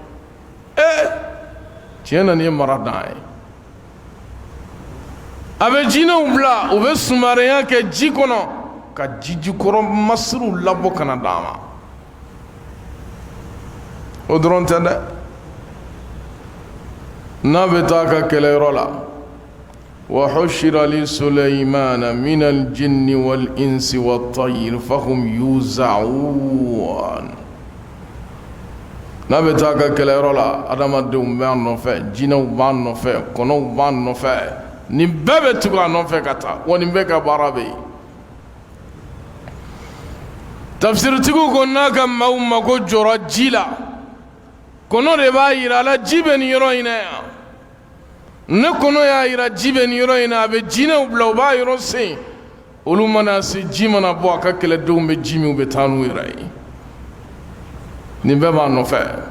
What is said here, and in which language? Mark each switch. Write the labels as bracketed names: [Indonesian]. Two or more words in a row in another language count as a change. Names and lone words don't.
[Bambara] tiɲɛ na nin ye mara dan ye a bɛ jinɛw bila u bɛ sumarenya kɛ ji kɔnɔ ka jijikɔrɔ masiriw labɔ ka na d'a ma o dɔrɔn tɛ dɛ n'a bɛ taa a ka kɛlɛyɔrɔ la [Arabic] وحشر لسليمان من الجن والإنس والطير فهم يوزعون [Bambara] n'a bɛ taa a ka kɛlɛyɔrɔ la adamadenw bɛ a nɔfɛ jinɛw b'a nɔfɛ kɔnɔw b'a nɔfɛ nin bɛɛ bɛ tugu a nɔfɛ ka taa wa nin bɛɛ ka baara bɛ yen tafsiritigiw ko n'a ka maaw mago jɔra ji la kɔnɔ de b'a yira a la ji bɛ nin yɔrɔ in na yan ne kɔnɔ y'a yira ji bɛ nin yɔrɔ in na a bɛ jinɛw bila u b'a yɔrɔ sen olu mana se ji mana bɔ a ka kɛlɛdenw bɛ ji min u bɛ taa n'u yɛrɛ ye nin bɛɛ b'a nɔfɛ